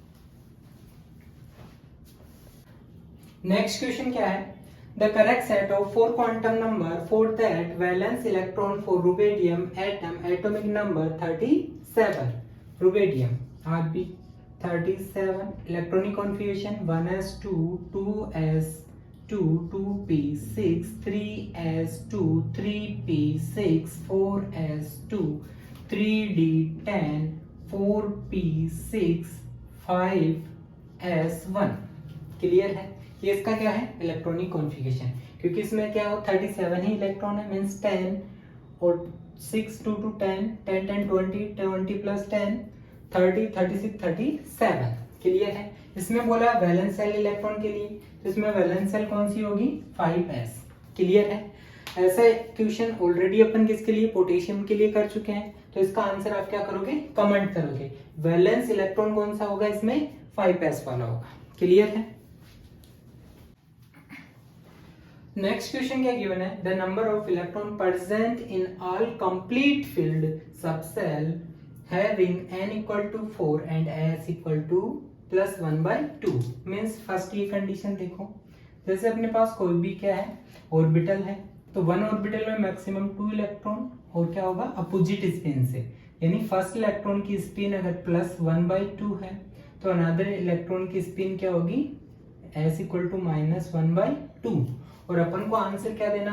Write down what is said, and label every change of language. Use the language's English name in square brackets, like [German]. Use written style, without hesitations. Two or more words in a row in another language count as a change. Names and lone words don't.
[English] next question [Hindi] क्या है? [English] The correct set of 4 quantum number for that valence electron for rubidium atom atomic number 37. Rubidium Rb 37 electronic configuration 1s2 2s2 2p6 3s2 3p6 4s2 3d10 4p6 5s1. [Hindi] क्लियर है? ये इसका क्या है? [English] electronic configuration. [Hindi] क्योंकि इसमें क्या हो 37 ही इलेक्ट्रॉन है मींस 10 और 6 2 2 10 10 10 20 20 प्लस 10 30 36 37। क्लियर है? इसमें बोला [English] valence shell electron [Hindi] के लिए, तो इसमें [English] valence shell [Hindi] कौन सी होगी? 5s। क्लियर है? ऐसा क्वेश्चन ऑलरेडी अपन किसके लिए? पोटेशियम के लिए कर चुके हैं। तो इसका आंसर आप क्या करोगे? कमेंट करोगे। [English] valence electron [Hindi] कौन सा होगा इसमें? 5s वाला होगा। क्लियर है? [English] next question [Hindi] क्या गिवन है? [English] the number of electron present in all complete filled subshell having n equal to 4 and s equal to plus 1/2 means first ये कंडीशन देखो, जैसे अपने पास कोई भी क्या है? [Hindi] ऑर्बिटल है, तो 1 ऑर्बिटल में [English] maximum 2 electron [Hindi] और क्या होगा? अपोजिट स्पिन से, यानी [English] first electron [Hindi] की स्पिन अगर प्लस 1/2 है तो [English] another electron [Hindi] की स्पिन क्या होगी? s [English] equal to minus [Hindi] 1/2 और अपन को आंसर क्या देना?